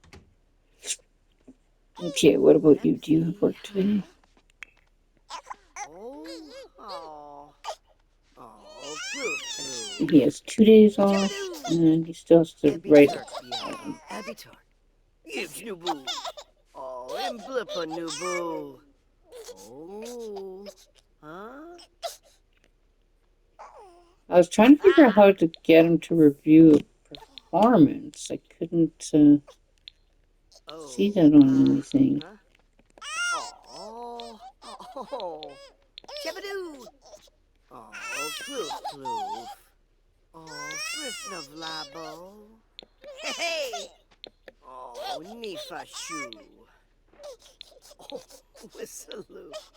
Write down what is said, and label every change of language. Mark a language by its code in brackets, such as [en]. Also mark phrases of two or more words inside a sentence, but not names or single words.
[en] Okay, what about you? Do you have work today? Blue. He has 2 days off, and he still has to write. Abitur. Gives nubu. Oh, and blippa nubu. Oh. Huh? I was trying to figure out how to get him to review a performance. I couldn't see that on anything. Oh. Oh. Shabadoo. Oh, floof. Oh, frifnov labo. Hey. Oh, nifa shoe. Oh, whistloo.